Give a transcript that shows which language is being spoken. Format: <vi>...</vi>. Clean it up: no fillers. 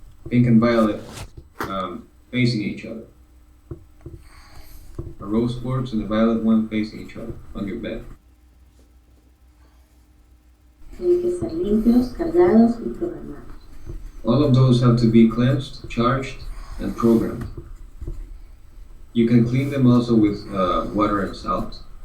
<en>Pink and violet facing each other. A rose quartz and a violet one facing each other on your bed.</en> <es>Tienen que ser limpios, cargados y programados.</es> <en>All of those have to be cleansed, charged, and programmed. You can clean them also with water and salt.</en>